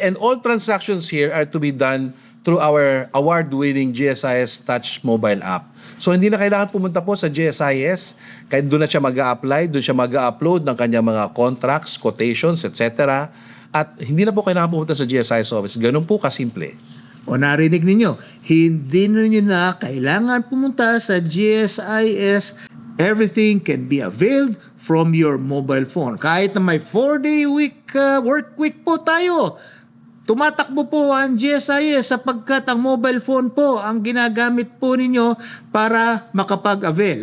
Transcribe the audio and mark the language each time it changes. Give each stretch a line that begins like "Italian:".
English: And all transactions here are to be done through our award-winning GSIS Touch mobile app.
Filipino: So hindi na kailangan pumunta po sa GSIS, kahit doon na siya mag-a-apply, doon siya mag-a-upload ng kanyang mga contracts, quotations, etc. At hindi na po kailangan pumunta sa GSIS office. Ganun po kasimple. O narinig ninyo, hindi ninyo na kailangan pumunta sa GSIS.
English: Everything can be availed from your mobile phone.
Filipino: Kahit na may 4-day work week po tayo, tumatakbo po ang GSIS sapagkat ang mobile phone po ang ginagamit po ninyo para makapag-avail.